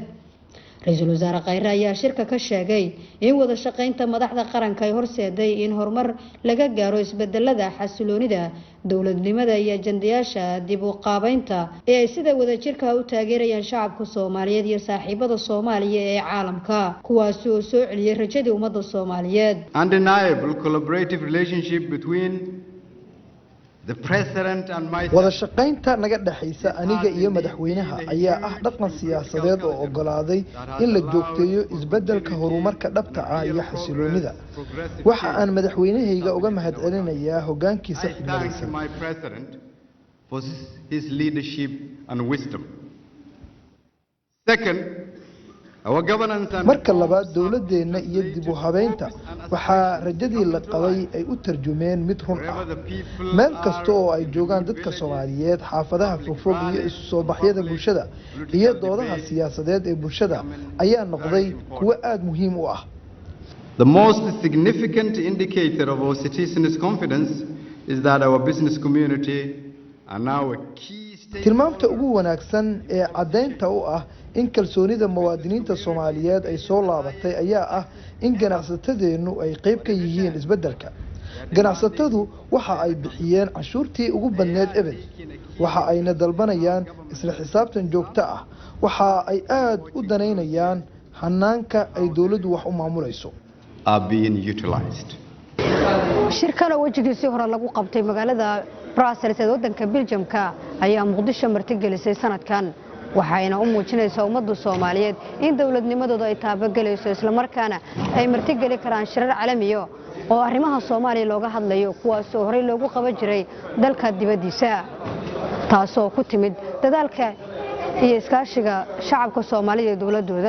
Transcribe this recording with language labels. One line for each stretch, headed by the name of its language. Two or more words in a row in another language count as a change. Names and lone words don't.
Somali: Ra'iisul Wasaare Khayre ayaa shirka ka sheegay in wada shaqaynta madaxda qaranka ay horseeday in horumar laga gaaro isbedelada xasiloonida dawladnimada iyo ajandayaasha dib u qaabaynta ee ay sida wada jirka u taageerayaan shacabka Soomaaliyeed iyo saaxiibada Soomaaliya ee caalamka kuwaas oo soo celiyay rajadii ummadda Soomaaliyeed.
English: Undeniable collaborative relationship between
Somali: wada shaqaynta naga dhaxaysa aniga iyo madaxweynaha ayaa ah dhaqan siyaasadeed oo ogolaaday in la joogteeyo isbedelka horumarka dhabta ah iyo xasiloonida. waxa aan madaxweynahayga uga mahadcelinayaa hoggaankiisa xigmadaysan.
English: Second, Our governance and
Somali: marka labaad dowladdeena iyo dib u habeynta waxaa rajadii la qabay ay u tarjumeen mid run ah meel kasta oo ay joogaan dadka Soomaaliyeed xaafadaha fogfog iyo isu soo baxyada bulshada iyo doodaha siyaasadeed ee bulshada ayaa noqday kuwo aad muhiim u ah.
English: the most significant indicator of our citizens' confidence is that our business community are now a key
Somali: tilmaamta ugu wanaagsan ee cadeynta u ah in kalsoonida muwaadiniinta Soomaaliyeed ay soo laabatay ayaa ah in ganacsatadeenu ay qayb ka yihiin isbeddelka. Ganacsatadu waxa ay bixiyeen cashuurtii ugu badneed ebed waxa ayna dalbanayaan isla xisaabtan joogto ah waxa ay aad u daneynayaan hanaanka ay dawladdu wax u maamulayso.
English: are being utilized.
Somali: shirkan oo wajigiisii hore lagu qabtay magaalada Brussels ee wadanka Belgiumka ayaa Muqdisho martigelisay sanadkan waxayna u muujinaysaa ummadda Soomaaliyeed in dawladnimadooda ay taabagelayso isla markaana ay martigeli karaan shirar caalami ah oo arrimaha Soomaaliya looga hadlayo kuwaas oo horey loogu qaban jiray dalka dibadiisa taasoo ku timid dadaalka iyo iskaashiga shacabka Soomaaliyeed ee dawladooda.